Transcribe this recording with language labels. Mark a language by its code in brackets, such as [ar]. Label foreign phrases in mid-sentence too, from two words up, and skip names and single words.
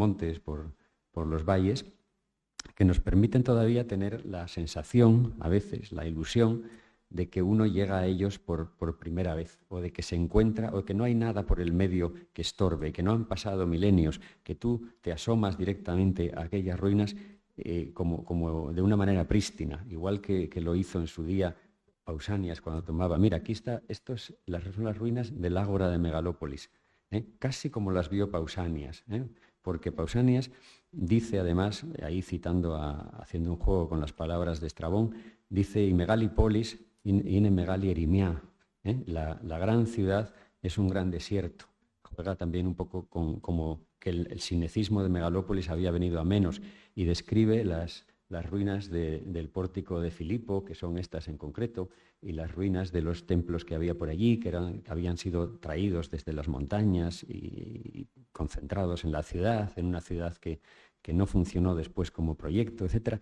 [es] montes, por los valles, que nos permiten todavía tener la sensación, a veces, la ilusión, de que uno llega a ellos por primera vez, o de que se encuentra, o que no hay nada por el medio que estorbe, que no han pasado milenios, que tú te asomas directamente a aquellas ruinas como de una manera prístina, igual que lo hizo en su día Pausanias cuando tomaba. Mira, aquí está, son las ruinas del Ágora de Megalópolis, casi como las vio Pausanias, porque Pausanias dice además, ahí citando, haciendo un juego con las palabras de Estrabón, dice [el] «Η μεγαλόπολις ην μεγάλη ερημία», [es] la gran ciudad es un gran desierto. Juega también un poco como que el sinecismo de Megalópolis había venido a menos, y describe las ruinas del pórtico de Filipo, que son estas en concreto, y las ruinas de los templos que había por allí, que habían sido traídos desde las montañas y concentrados en la ciudad, en una ciudad que no funcionó después como proyecto, etc.